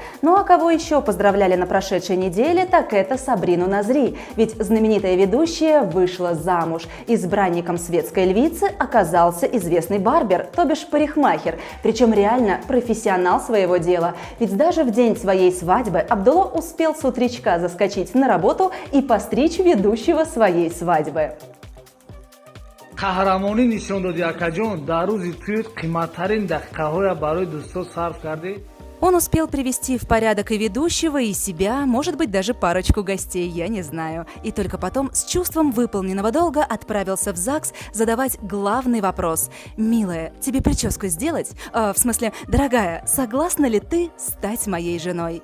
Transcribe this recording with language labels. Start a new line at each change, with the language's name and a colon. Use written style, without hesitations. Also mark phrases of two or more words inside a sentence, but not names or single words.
Russian: Ну а кого еще поздравляли на прошедшей неделе, так это Сабрину Назри, ведь знаменитая ведущая вышла замуж. Избранником светской львицы оказался известный барбер, то бишь парикмахер, причем реально профессионал своего дела. Ведь даже в день своей свадьбы Абдулла успел с утречка заскочить на работу и постричь ведущего своей свадьбы.
Tajik: қаҳрамонӣ нишон доди акаҷон дар рӯзи тӯй қиматтарин дақиқаҳоя барои дӯстон сарф кардӣ?
Russian: Он успел привести в порядок и ведущего, и себя, может быть, даже парочку гостей, я не знаю. И только потом с чувством выполненного долга отправился в ЗАГС задавать главный вопрос. «Милая, тебе прическу сделать? В смысле, дорогая, согласна ли ты стать моей женой?»